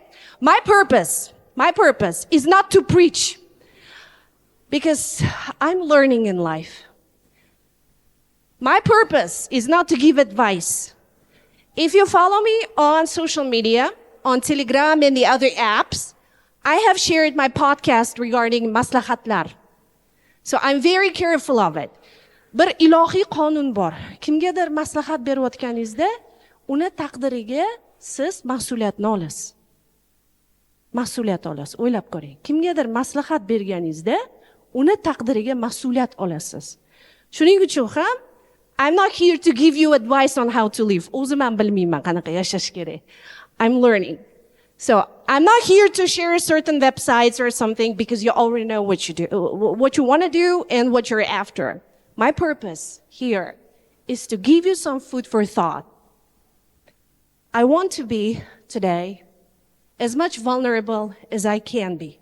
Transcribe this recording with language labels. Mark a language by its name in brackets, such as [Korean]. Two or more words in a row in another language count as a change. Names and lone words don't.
[English] My purpose is not to preach because I'm learning in life. My purpose is not to give advice. If you follow me on social media, on Telegram and the other apps, I have shared my podcast regarding maslahatlar. So I'm very careful of it. [Uzbek] Bir ilohiy qonun bor. Kimgadir maslahat berayotganingizda, uni taqdiriga siz mas'uliyatni olasiz. Mas'uliyat olasiz. O'ylab ko'ring. Kimgadir maslahat berganingizda, uni taqdiriga mas'uliyat olasiz. Shuning uchun ham [English] I'm not here to give you advice on how to live. [Uzbek] O'zim ham bilmayman qanaqa yashash kerak. [English] I'm learning. So I'm not here to share certain websites or something because you already know what you do, what you want to do and what you're after. My purpose here is to give you some food for thought. I want to be today as much vulnerable as I can be.